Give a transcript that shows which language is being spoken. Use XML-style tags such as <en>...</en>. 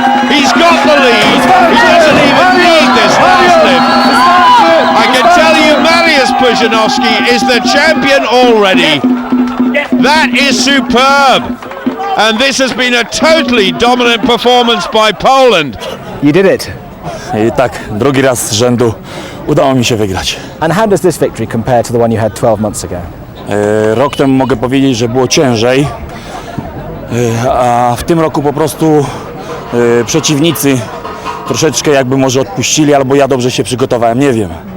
<en>He's got the lead. He doesn't even need this last lift. I can tell you Mariusz Pudzianowski is the champion already. That is superb. And this has been a totally dominant performance by Poland. You did it.</en> <pl>I tak, drugi raz z rzędu udało mi się wygrać.</pl> <en>And how does this victory compare to the one you had 12 months ago?</en> <pl>Rok temu mogę powiedzieć, że było ciężej, a w tym roku po prostu przeciwnicy troszeczkę jakby może odpuścili, albo ja dobrze się przygotowałem, nie wiem.</pl>